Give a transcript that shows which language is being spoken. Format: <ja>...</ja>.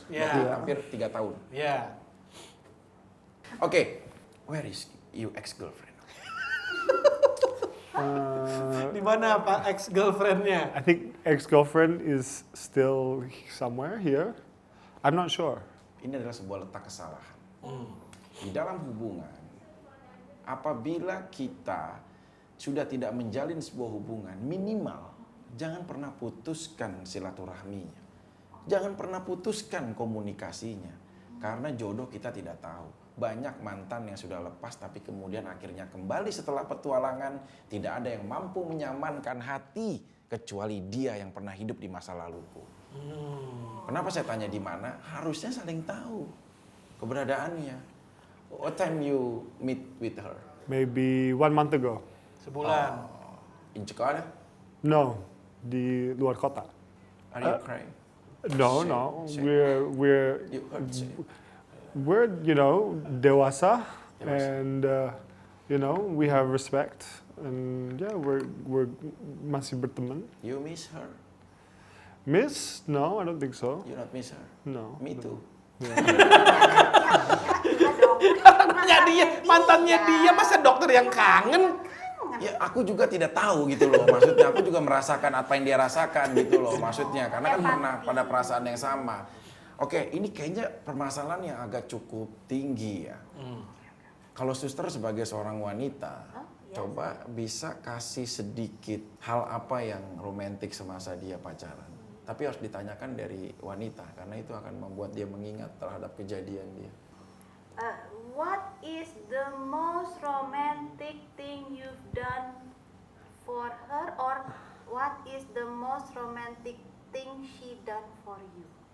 <id>Ya. Berarti hampir 3 tahun. Ya.</id> <en>Oke, where is you ex-girlfriend?</en> <id>Di mana Pak ex-girlfriend-nya?</id> <en>I think ex-girlfriend is still somewhere here. I'm not sure.</en> <id>Ini adalah sebuah letak kesalahan. Di dalam hubungan, apabila kita sudah tidak menjalin sebuah hubungan, minimal jangan pernah putuskan silaturahminya. Jangan pernah putuskan komunikasinya. Karena jodoh kita tidak tahu. Banyak mantan yang sudah lepas tapi kemudian akhirnya kembali setelah petualangan. Tidak ada yang mampu menyamankan hati kecuali dia yang pernah hidup di masa laluku. Kenapa saya tanya di mana? Harusnya saling tahu keberadaannya.</id> <en>What time you meet with her? Maybe 1 month ago.</en> <id>Sebulan.</id> <en>In Jakarta?</en> <id>No, di luar kota.</id> <en>Are you crying? No, Shame, no. shame. We're You hurt shame.</en> <id>dewasa, Dewasa.</id> <en>and we have respect, and yeah, we're</en> <id>masih berteman.</id> <en>You miss her? Miss? No, I don't think so. You not miss her? No. Me too.</en> <id>Mantannya dia, mantannya dia, masa dokter yang kangen? Ya aku juga tidak tahu gitu loh, maksudnya aku juga merasakan apa yang dia rasakan gitu loh, maksudnya karena kan pernah pada perasaan yang sama. Oke, ini kayaknya permasalahan yang agak cukup tinggi ya. Kalau suster sebagai seorang wanita, coba bisa kasih sedikit hal apa yang romantis semasa dia pacaran. Tapi harus ditanyakan dari wanita, karena itu akan membuat dia mengingat terhadap kejadian dia.</id> <en>What is the most romantic thing you've done for her, or what is the most romantic thing she done for you?</en>